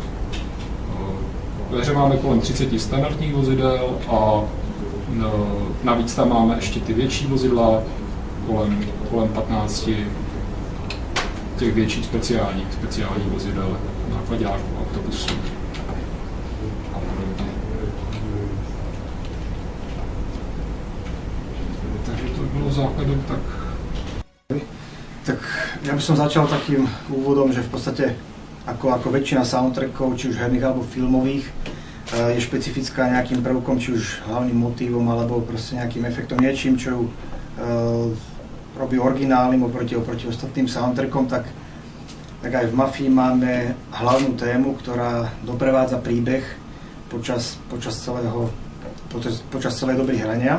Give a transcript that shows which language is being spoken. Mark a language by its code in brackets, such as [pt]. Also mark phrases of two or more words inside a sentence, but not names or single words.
[cs] Ve hře máme kolem 30 standardních vozidel a navíc tam máme ještě ty větší vozidla, kolem 15 těch větších speciálních vozidel, nákladáků, autobusů. Takže to bylo základem [sk] tak ja by som začal takým úvodom, že v podstate ako väčšina soundtrackov, či už herných alebo filmových, je špecifická nejakým prvkom, či už hlavným motívom alebo proste nejakým efektom, niečím, čo robí originálnym oproti ostatným soundtrackom, tak aj v Mafii máme hlavnú tému, ktorá doprevádza príbeh počas celej doby hrania.